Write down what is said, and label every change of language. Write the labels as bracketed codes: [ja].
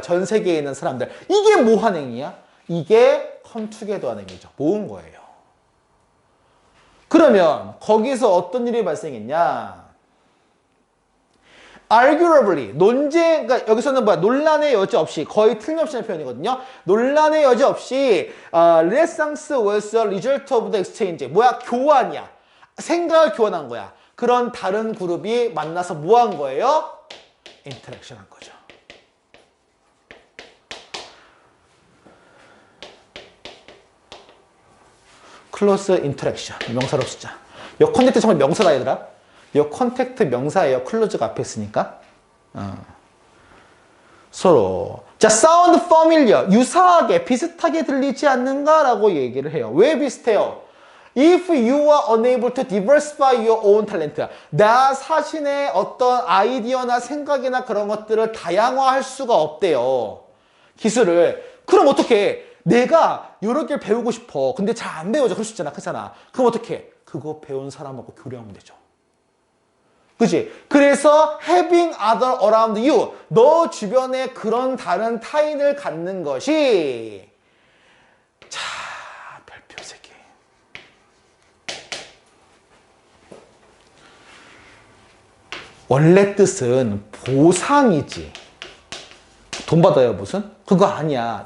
[ko] 전 세계에 있는 사람들. 이게 뭐 한 행위야? 이게 [en] come together [ko] 하는 행위죠. 모은 거예요. 그러면 거기서 어떤 일이 발생했냐? arguably 그러니까 여기서는 논란의 여지 없이 거의 틀림없이 하는 표현이거든요. 논란의 여지 없이 [en] Renaissance was a result of the exchange. [ko] 교환이야. 생각을 교환한 거야. 그런 다른 그룹이 만나서 뭐 한 거예요? interaction 한 거죠. [en] close interaction. [ko] 명사로 쓰자. 이 컨택트 정말 명사다, 얘들아. 이 컨택트 명사예요. 클로즈가 앞에 있으니까. 서로. 자, [en] sound familiar. [ko] 유사하게, 비슷하게 들리지 않는가? 라고 얘기를 해요. 왜 비슷해요? [en] If you are unable to diversify your own talent. [ko] 나 자신의 어떤 아이디어나 생각이나 그런 것들을 다양화할 수가 없대요. 기술을. 그럼 어떻게? 내가 여러 개를 배우고 싶어. 근데 잘 안 배워져. 그럴 수 있잖아. 그렇잖아. 그럼 어떻게? 그거 배운 사람하고 교류하면 되죠. 그치? 그래서 [en] having other around you. [ko] 너 주변에 그런 다른 타인을 갖는 것이 자, 별표 3개. 원래 뜻은 보상이지. 돈 받아요, 무슨? 그거 아니야.